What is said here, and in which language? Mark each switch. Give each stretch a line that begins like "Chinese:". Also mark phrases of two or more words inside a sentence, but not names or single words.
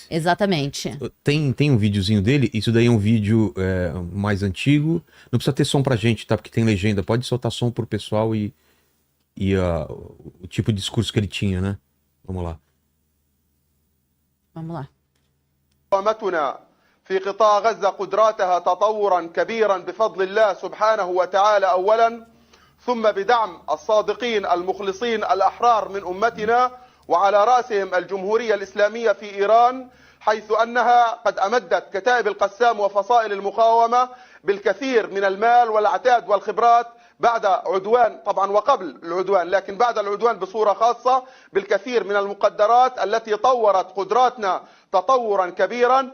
Portuguese: Exatamente. Tem um videozinho dele, isso daí é um vídeo mais antigo. Não precisa ter som pra gente, tá? Porque tem legenda. Pode soltar som pro pessoal e o tipo de discurso que ele tinha, né? Vamos lá. Vamos lá.
Arabic: قامتنا في قطاع غزة قدراتها تطورا كبيرا بفضل الله سبحانه وتعالى أولا، ثم بدعم الصادقين المخلصين الأحرار من أمتنا، وعلى رأسهم الجمهورية الإسلامية في إيران، حيث أنها قد أمدت كتائب القسام وفصائل المقاومة بالكثير من المال والعتاد والخبرات بعد عدوان، طبعا وقبل العدوان، لكن بعد العدوان بصورة خاصة بالكثير من المقدرات التي طورت قدراتنا تطورا كبيرا.